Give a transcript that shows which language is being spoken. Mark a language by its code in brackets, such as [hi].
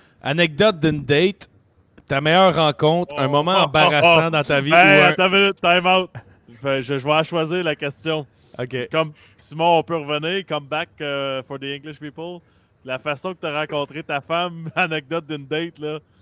[fr] Anecdote d'une date, ta meilleure rencontre, un moment embarrassant dans ta vie. Hey, ou un... attends une minute, [en] time out. [fr] Je vais choisir la question. OK. Comme Simon, on peut revenir. [en] Come back for the English people. [fr] La façon que tu as rencontré ta femme, anecdote d'une date, là.